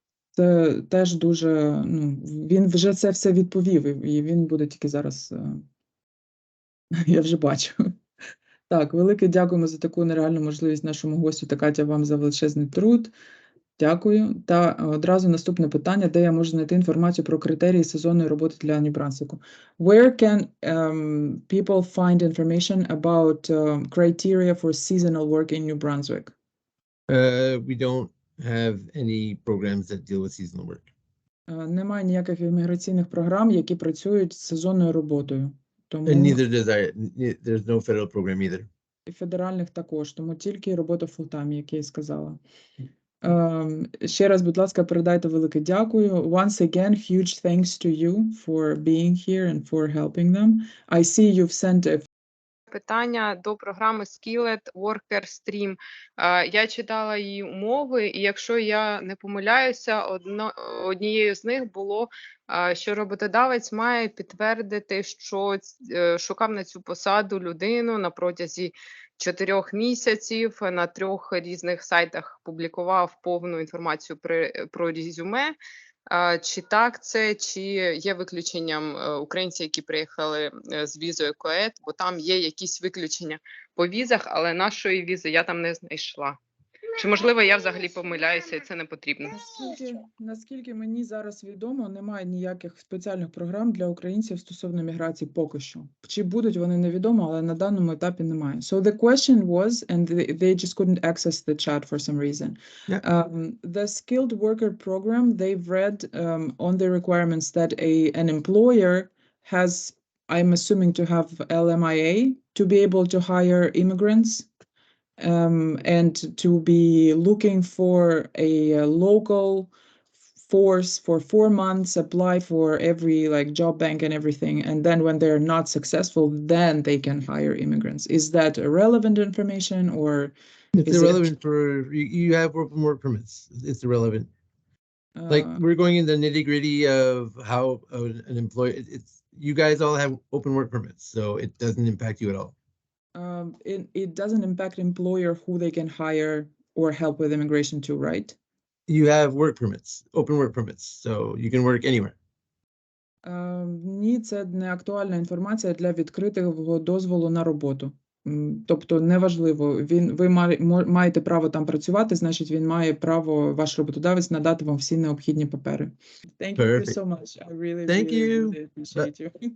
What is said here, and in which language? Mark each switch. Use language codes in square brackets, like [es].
[uk] Це теж дуже, він вже це все відповів, і він буде тільки зараз, я вже бачу. Так, велике дякуємо за таку нереальну можливість нашому гостю та Катя вам за величезний труд. Дякую. Та одразу наступне питання, де я можу знайти інформацію про критерії сезонної роботи для Нью Брансвіку. [en] Where can people find information about criteria for seasonal work in New Brunswick? We don't have any programs that deal with seasonal work. [uk] Немає ніяких імміграційних програм, які працюють з сезонною роботою. Тому [en] And neither there's no federal program either. [uk] І федеральних також, тому тільки робота фултайм, як я і сказала. Ще раз, будь ласка, передайте велике дякую. [en] Once again, huge thanks to you for being here and for helping them. I see you've sent a [uk] питання до програми Skillet Worker Stream. Я читала її умови, і якщо я не помиляюся, однією з них було, що роботодавець має підтвердити, що шукав на цю посаду людину на протязі 4 місяців, на 3 різних сайтах публікував повну інформацію про резюме. Чи так це, чи є виключенням українці, які приїхали з візою КОЕД, бо там є якісь виключення по візах, але нашої візи я там не знайшла. Чи, можливо, я взагалі помиляюся і це не потрібно? Наскільки мені зараз відомо, немає ніяких спеціальних програм для українців стосовно міграції поки що. Чи будуть, вони невідомо, але на даному етапі немає. [en] So the question was, and they just couldn't access the chat for some reason. Yeah. The skilled worker program, they've read on the requirements that an employer has, I'm assuming, to have LMIA to be able to hire immigrants and to be looking for a local force for 4 months, apply for every like job bank and everything, and then when they're not successful, then they can hire immigrants. Is that irrelevant information, or It's is irrelevant for you have open work permits. It's irrelevant. Like we're going in the nitty gritty of how an employee. It's you guys all have open work permits, so it doesn't impact you at all. It doesn't impact employer who they can hire or help with immigration too, right? You have work permits, open work permits, so you can work anywhere. [uk] Ні, це не актуальна інформація для відкритого дозволу на роботу. Тобто неважливо, ви маєте право там працювати, значить він має право, ваш роботодавець, надати вам всі необхідні папери. [en] Thank you so much. I really appreciate you.